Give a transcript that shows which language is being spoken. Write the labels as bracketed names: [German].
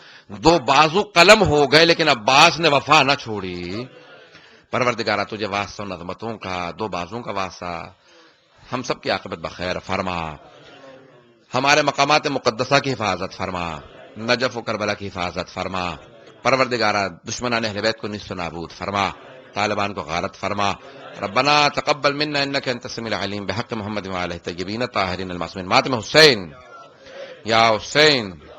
[Urdu] 2 بازو قلم ہو گئے لیکن عباس نے وفا نہ چھوڑی. پروردگارا تجھے واسطہ نظمتوں کا, 2 بازوں کا واسطہ ہم سب کی عاقبت بخیر فرما. ہمارے مقامات مقدسہ کی حفاظت فرما, نجف و کربلا کی حفاظت فرما. پروردگارا دشمنان اہل بیت کو نیست و نابود فرما, طالبان کو غارت فرما. [Arabic] ربنا تقبل منا انك انت السميع العليم بحق محمد وعلى اله الطيبين الطاهرين المعصومين. [Urdu] ماتم حسین یا حسین.